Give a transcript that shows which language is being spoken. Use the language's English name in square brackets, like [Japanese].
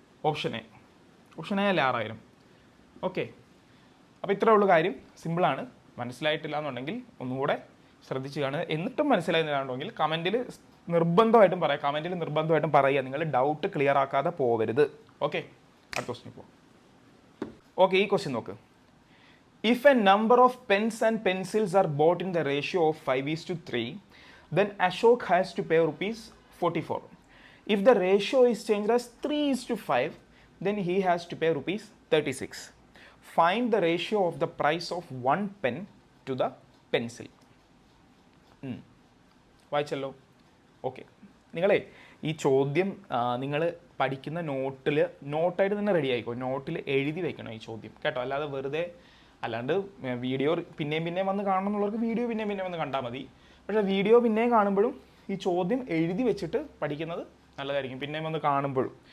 [Malayalam] Option A അല്ലേ 6,000. Okay, അപ്പോൾ ഇത്രേ ഉള്ളൂ കാര്യം. സിമ്പിളാണ്. മനസ്സിലായിട്ടില്ല എന്നുണ്ടെങ്കിൽ ഒന്നുകൂടെ ശ്രദ്ധിച്ച് കാണുക. എന്നിട്ടും മനസ്സിലായില്ലാണ്ടെങ്കിൽ കമൻറ്റിൽ നിർബന്ധമായിട്ടും പറയുക. നിങ്ങൾ ഡൗട്ട് ക്ലിയർ ആക്കാതെ പോവരുത്. ഓക്കെ, അടുത്ത ക്വസ്റ്റ്യൻ ഇപ്പോൾ ഓക്കെ, ഈ ക്വസ്റ്റ്യൻ നോക്ക്. [English] If a number of pens and pencils are bought in the ratio of 5:3, then Ashok has to pay rupees 44. If the ratio is changed as 3:5, then he has to pay rupees 36. Find the ratio of the price of one pen to the pencil. [Malayalam] വായിച്ചല്ലോ. Okay, നിങ്ങളെ ഈ ചോദ്യം നിങ്ങൾ പഠിക്കുന്ന നോട്ടായിട്ട് തന്നെ ready ആയിക്കോ. നോട്ടിൽ എഴുതി വെക്കണം ഈ ചോദ്യം കേട്ടോ. അല്ലാതെ വെറുതെ അല്ലാണ്ട് വീഡിയോ പിന്നെയും വന്ന് കാണണം എന്നുള്ളവർക്ക് വീഡിയോ പിന്നെയും വന്ന് കണ്ടാൽ മതി. പക്ഷേ വീഡിയോ പിന്നെയും കാണുമ്പോഴും ഈ ചോദ്യം എഴുതി വെച്ചിട്ട് പഠിക്കുന്നത് നല്ലതായിരിക്കും, പിന്നെയും വന്ന് കാണുമ്പോഴും.